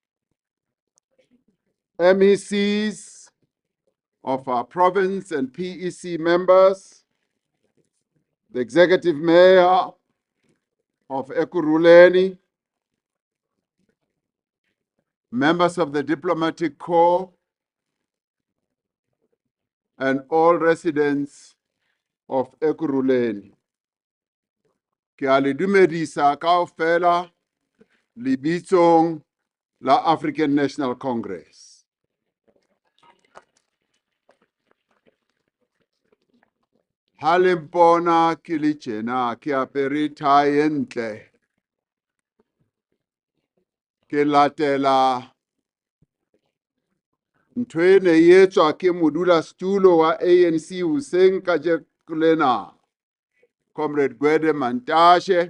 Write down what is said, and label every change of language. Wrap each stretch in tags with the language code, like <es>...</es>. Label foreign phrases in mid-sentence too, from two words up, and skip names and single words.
<en>MECs of our province and PEC members, the executive mayor of Ekurhuleni, members of the diplomatic corps, and all residents of Ekurhuleni.</en> <st>Ke a le dumedisa kaofela lebitsong la African National Congress. Ha le mpona ke le tjena ke apere tie e ntle, ke latela ntho e ne e etswa ke modulasetulo wa ANC hoseng kajeno lena, Comrade Gwede Mantashe.</st>